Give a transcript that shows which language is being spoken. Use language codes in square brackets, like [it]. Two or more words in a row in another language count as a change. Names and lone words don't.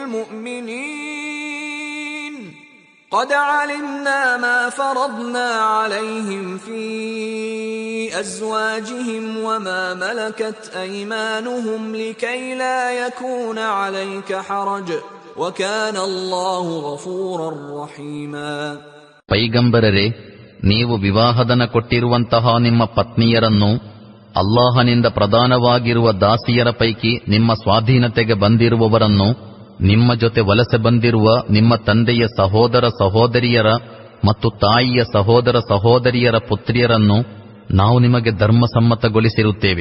[ar] المؤمنين قد علمنا ما فرضنا عليهم في أزواجهم وما ملكت أيمانهم لكي لا يكون عليك حرج وكان الله غفورا رحيما. [kn] ಪೈಗಂಬರರೇ, ನೀವು ವಿವಾಹದನ ಕೊಟ್ಟಿರುವಂತಹ ನಿಮ್ಮ ಪತ್ನಿಯರನ್ನು ಅಲ್ಲಾಹನಿಂದ ಪ್ರಧಾನವಾಗಿರುವ ದಾಸಿಯರ ಪೈಕಿ ನಿಮ್ಮ ಸ್ವಾಧೀನತೆಗೆ ಬಂದಿರುವವರನ್ನು, ನಿಮ್ಮ ಜೊತೆ ವಲಸೆ ಬಂದಿರುವ ನಿಮ್ಮ ತಂದೆಯ ಸಹೋದರ ಸಹೋದರಿಯರ ಮತ್ತು ತಾಯಿಯ ಸಹೋದರ ಸಹೋದರಿಯರ ಪುತ್ರಿಯರನ್ನು ನಾವು ನಿಮಗೆ ಧರ್ಮಸಮ್ಮತಗೊಳಿಸಿರುತ್ತೇವೆ.